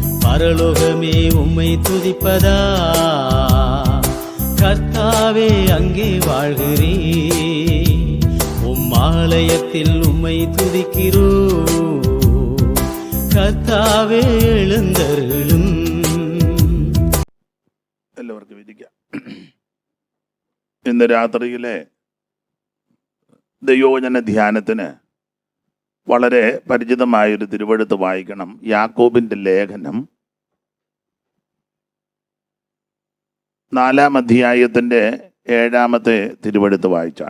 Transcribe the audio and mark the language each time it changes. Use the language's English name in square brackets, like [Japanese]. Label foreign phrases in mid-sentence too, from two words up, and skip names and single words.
[Tamil] பரலோகமே உம்மை துதிப்பதா, கர்த்தாவே அங்கே வாழ்கிறே, உம் ஆலயத்தில் உம்மை துதிக்கிறோ, கர்த்தாவே எழுந்தருளும். [Malayalam] എല്ലാവർക്കും ഇരിക്കാം. ഇന്ന് രാത്രിയിലെ ദൈവവചന ധ്യാനത്തിന് വളരെ പരിചിതമായൊരു തിരുവെഴുത്ത് വായിക്കണം. യാക്കോബിന്റെ ലേഖനം 4-ാം അധ്യായത്തിന്റെ 7-ാമത്തെ തിരുവെഴുത്ത് വായിച്ചാണ്.